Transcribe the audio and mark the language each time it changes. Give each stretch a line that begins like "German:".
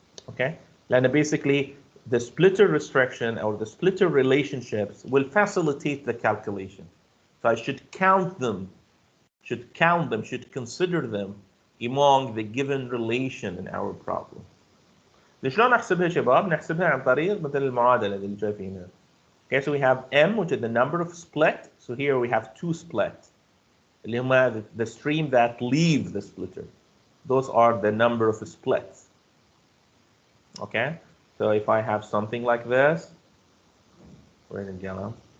English: Okay, and basically the splitter restriction or the splitter relationships will facilitate the calculation. So I should count them, should consider them among the given relation in our problem.
Arabic: شلون نحسبها شباب؟ نحسبها عن طريق مثل المعادلة اللي شايفينها.
English: Okay, so we have M, which is the number of split. So here we have two split.
Arabic: اللي هما
English: the stream that leave the splitter. Those are the number of splits. Okay, so if I have something like this, where did it go?